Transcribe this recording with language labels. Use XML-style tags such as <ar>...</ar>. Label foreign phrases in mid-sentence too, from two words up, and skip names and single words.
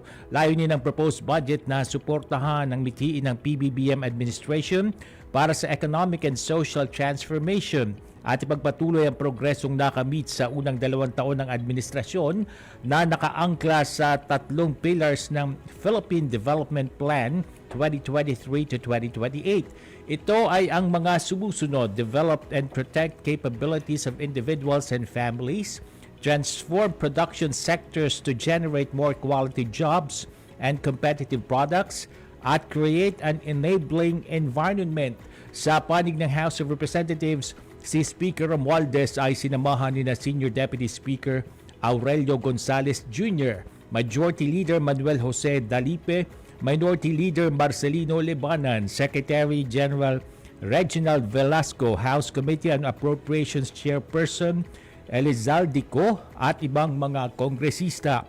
<tl>Layunin ng</tl> <en>proposed budget</en> <tl>na suportahan ang mitiin ng PBBM administration para sa</tl> <en>economic and social transformation</en> <tl>at ipagpatuloy ang progresong nakamit sa unang 2 taon ng administrasyon na nakaangkla sa 3 pillars ng Philippine Development Plan 2023 to 2028. Ito ay ang mga sumusunod:</tl> <en>develop and protect capabilities of individuals and families, transform production sectors to generate more quality jobs and competitive products, at create an enabling environment.</en> <tl>Sa panig ng House of Representatives, si Speaker Romualdez ay sinamahan ni na Senior Deputy Speaker Aurelio Gonzales Jr., Majority Leader Manuel Jose Dalipe, Minority Leader Marcelino Lebanan, Secretary General Reginald Velasco, House Committee on Appropriations Chairperson Elizaldico at ibang mga kongresista.</tl>